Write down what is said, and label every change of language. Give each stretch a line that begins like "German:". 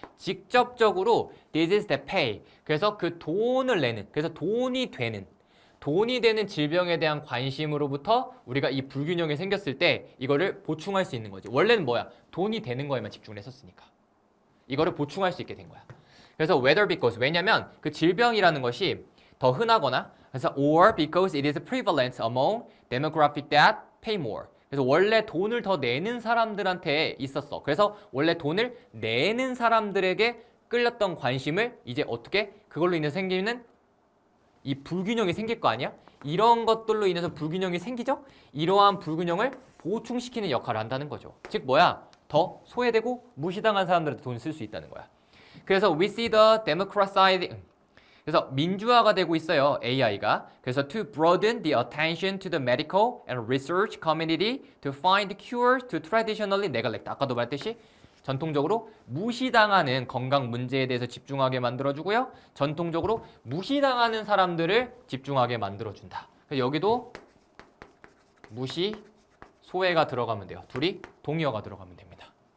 Korean: 직접적으로
English: disease that pay,
Korean: 그래서 그 돈을 내는, 그래서 돈이 되는 질병에 대한 관심으로부터 우리가 이 불균형이 생겼을 때 이거를 보충할 수 있는 거지. 원래는 뭐야? 돈이 되는 거에만 집중을 했었으니까. 이거를 보충할 수 있게 된 거야.
English: 그래서 whether because,
Korean: 왜냐면 그 질병이라는 것이 더 흔하거나, 그래서
English: or because it is prevalent among demographic that pay more.
Korean: 그래서 원래 돈을 더 내는 사람들한테 있었어. 그래서 원래 돈을 내는 사람들에게 끌렸던 관심을 이제 어떻게 그걸로 인해서 생기는 이 불균형이 생길 거 아니야? 이런 것들로 인해서 불균형이 생기죠? 이러한 불균형을 보충시키는 역할을 한다는 거죠. 즉 뭐야? 더 소외되고 무시당한 사람들한테 돈을 쓸 수 있다는 거야. 그래서
English: we see the democratizing,
Korean: 그래서 민주화가 되고 있어요, AI가. 그래서
English: to broaden the attention to the medical and research community to find cures to traditionally neglect.
Korean: 아까도 말했듯이 전통적으로 무시당하는 건강 문제에 대해서 집중하게 만들어주고요. 전통적으로 무시당하는 사람들을 집중하게 만들어준다. 여기도 무시, 소외가 들어가면 돼요. 둘이 동의어가 들어가면 됩니다.